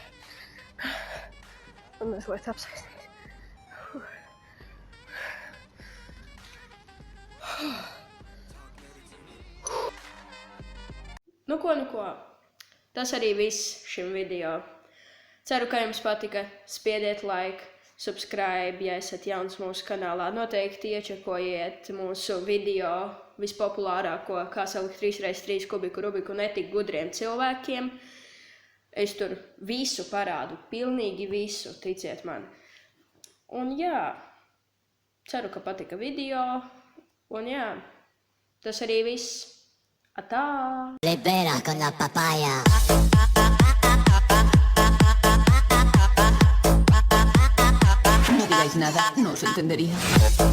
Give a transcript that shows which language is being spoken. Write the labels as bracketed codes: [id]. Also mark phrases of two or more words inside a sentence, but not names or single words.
[lv] Man mazliet apsaistīt. Nu ko. Tas arī viss šim video. Ceru, ka jums patika. Spiediet like. Subscribe, ja esat jauns mūsu kanālā. Noteikti iečekojiet mūsu video vispopulārāko, kā salikt 3x3 kubiku Rubiku netik gudriem cilvēkiem. Es tur visu parādu, pilnīgi visu, ticiet man. Un jā, ceru, ka patika video. Un jā, tas arī viss. Atā! [es] Libera con la papaya. No digáis nada, no os entendería.